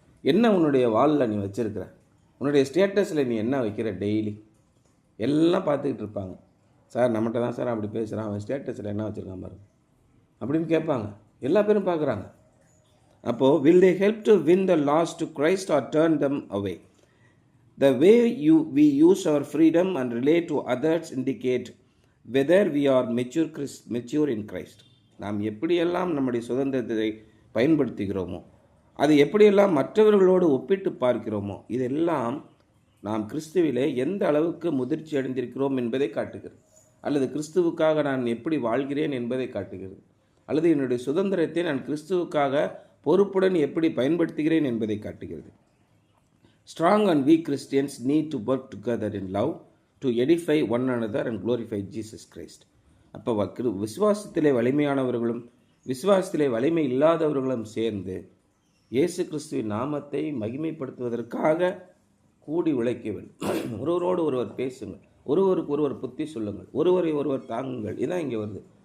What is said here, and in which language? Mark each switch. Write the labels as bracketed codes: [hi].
[ta] என்ன உன்னுடைய வாலில் நீ வச்சுருக்கிற, உன்னுடைய ஸ்டேட்டஸில் நீ என்ன வைக்கிற? டெய்லி எல்லாம் பார்த்துக்கிட்டு இருப்பாங்க. சார் நம்மகிட்ட தான் சார் அப்படி பேசுகிறான், அவன் ஸ்டேட்டஸில் என்ன வச்சுருக்கான் பாருங்க அப்படின்னு கேட்பாங்க. எல்லா பேரும் பார்க்குறாங்க. [en] அப்போது will they help to win the lost to Christ or turn them away? The way we use our freedom and relate to others indicate whether we are mature in Christ. [ta] நாம் எப்படியெல்லாம் நம்முடைய சுதந்திரத்தை பயன்படுத்துகிறோமோ, அது எப்படியெல்லாம் மற்றவர்களோடு ஒப்பிட்டு பார்க்கிறோமோ, இதெல்லாம் நாம் கிறிஸ்துவிலே எந்த அளவுக்கு முதிர்ச்சி அடைந்திருக்கிறோம் என்பதை காட்டுகிறது. அல்லது கிறிஸ்துவுக்காக நான் எப்படி வாழ்கிறேன் என்பதை காட்டுகிறது. அல்லது என்னுடைய சுதந்திரத்தை நான் கிறிஸ்துவுக்காக பொறுப்புடன் எப்படி பயன்படுத்துகிறேன் என்பதை காட்டுகிறது. [en] Strong and weak Christians need to work together in love to edify one another and glorify Jesus Christ. [ta] அப்போ விசுவாசத்திலே வலிமையானவர்களும் விசுவாசத்திலே வலிமை இல்லாதவர்களும் சேர்ந்து இயேசு கிறிஸ்துவின் நாமத்தை மகிமைப்படுத்துவதற்காக கூடி உழைக்க வேண்டும். ஒருவரோடு ஒருவர் பேசுங்கள், ஒருவருக்கு ஒருவர் புத்தி சொல்லுங்கள், ஒருவரை ஒருவர் தாங்குங்கள். இதான் இங்கே வருது.